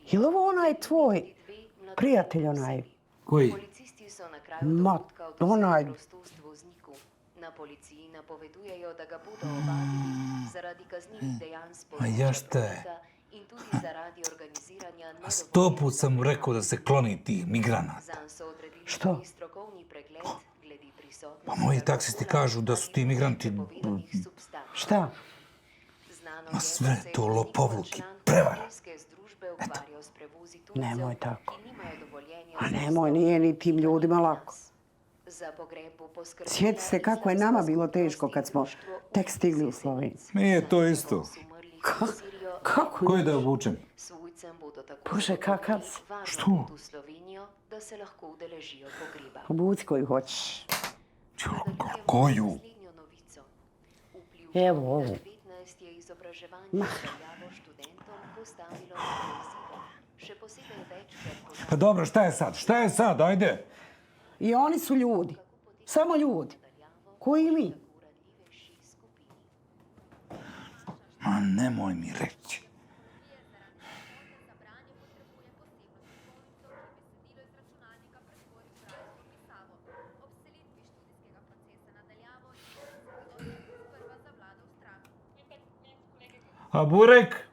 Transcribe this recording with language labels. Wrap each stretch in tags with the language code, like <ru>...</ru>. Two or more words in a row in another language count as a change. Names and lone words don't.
<bs>Je li ovo onaj tvoj</bs> <sl>Tudi 2 mladoletni</sl> <bs>prijatelj onaj?</bs> <sl>osebi.</sl> <bs>Koji?</bs> <sl>Policisti so na kraju</sl> <bs>Ma,</bs> <sl>dogodka odvzeli</sl> <bs>onaj.</bs> <sl>prostost vozniku. Na policiji napovedujejo, da ga bodo ovadili zaradi kaznivih dejanj s</sl> <bs>ja</bs> <sl>področja</sl> <bs>šta je?</bs> <sl>prometa in tudi zaradi organiziranja</sl> <bs>A 100 put sam mu rekao da se kloni tih migranata.</bs> <sl>Zanj so odredili</sl> <bs>Što?</bs> <sl>tudi strokovni pregled glede prisotnosti</sl> <bs>Pa moji taksisti</bs> <sl>alkohola</sl> <bs>kažu da su ti migranti</bs> <sl>prepovedanih substanc.</sl> <bs>Šta?</bs> <sl>Znano</sl> <bs>Ma</bs> <sl>je,</sl> <bs>sve</bs> <sl>da se je</sl> <bs>to</bs> <sl>voznik</sl> <bs>lopovluki,</bs> <sl>član</sl> <bs>prevara.</bs> <sl>hotelske združbe ukvarjal s prevozi tujcev,</sl> <bs>Nemoj tako.</bs> <sl>ki nimajo dovoljenja</sl> <bs>A</bs> <sl>za</sl> <bs>nemoj,</bs> <sl>vstop</sl> <bs>nije ni tim</bs> <sl>v</sl> <bs>ljudima</bs> <sl>nas.</sl> <bs>lako.</bs> <sl>Za pogreb bo poskrbela</sl> <bs>Sjeti se kako je nama bilo teško kad smo</bs> <sl>Društvo</sl> <bs>tek stigli u Sloveniju. Nije to isto. Kako? Koji da obučem?</bs> <sl>Svojcem bodo tako</sl> <bs>Bože, kakav si.</bs> <sl>zagotovili varno</sl> <bs>Što?</bs> <sl>pot v Slovenijo, da se lahko udeležijo pogreba.</sl> <bs>Obuci koju hoćeš.</bs> <sl>Nadaljujemo</sl> <bs>koju?</bs> <sl>z naslednjo novico. Vpliv</sl> <bs>Evo ovu.</bs> <sl>COVID-19 je izobraževanje nadaljavo študentom postavilo na izzive. Še posebej več, ker</sl> <bs>Pa dobro, šta je sad? Šta je sad? Ajde. I oni su ljudi. Samo ljudi. Koji i mi.</bs> <sl>uradljivejši skupini.</sl> <bs>Ma nemoj mi reći. A burek?</bs>